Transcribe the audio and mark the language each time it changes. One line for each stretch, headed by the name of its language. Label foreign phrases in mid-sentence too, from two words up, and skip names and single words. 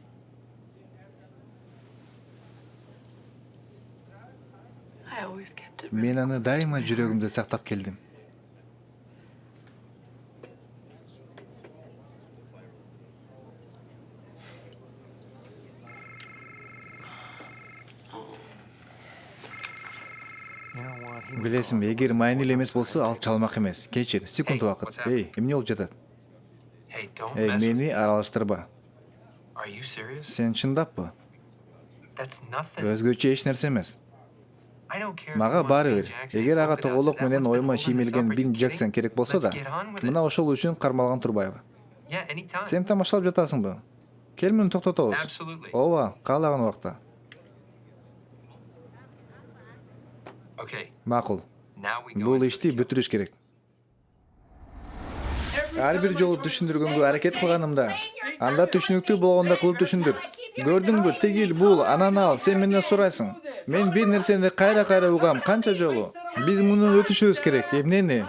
English: I always kept it
Kyrgyz: Мен
English: really
Kyrgyz: аны
English: close to
Kyrgyz: дайыма
English: my
Kyrgyz: жүрөгүмдө
English: heart.
Kyrgyz: сактап келдим.
English: You know what? He was
Kyrgyz: Билесиңби, эгер майын эле эмес болсо, ал чалмак эмес. Кечир, секунд убакыт. Эмне болуп жатат?
English: Hey, don't mess with
Kyrgyz: Мени аралаштырба.
English: Are you serious?
Kyrgyz: Сен чындаппы?
English: That's nothing.
Kyrgyz: Өзгөчө эч нерсе эмес.
English: I don't care.
Kyrgyz: Мага
English: who wants
Kyrgyz: баары Bill бир. Jackson Эгер ага
English: polka dots.
Kyrgyz: тоголок
English: Is that
Kyrgyz: менен
English: what's been
Kyrgyz: ойма
English: holding us
Kyrgyz: шиймелген
English: up? Are you
Kyrgyz: Бин
English: kidding?
Kyrgyz: Джексон керек болсо да,
English: Let's get on with it.
Kyrgyz: мына ошол үчүн кармалган турбайбы?
English: Yeah, anytime.
Kyrgyz: Сен тамашалап жатасыңбы? Кел муну токтотобуз.
English: Absolutely.
Kyrgyz: Ооба, каалаган убакта.
English: Okay,
Kyrgyz: Макул.
English: now we go.
Kyrgyz: Бул
English: into
Kyrgyz: ишти
English: the kill.
Kyrgyz: бүтүрүш керек. Ар бир жолу түшүндүргөнгө аракет кылганымда, анда түшүнүктүү болгондо кылып түшүндүр. Көрдүңбү, тигил бул, анан ал, сен менден сурайсың. Мен бир нерсени кайра угам, канча жолу? Биз муну өтүшүбүз керек. Эмнени?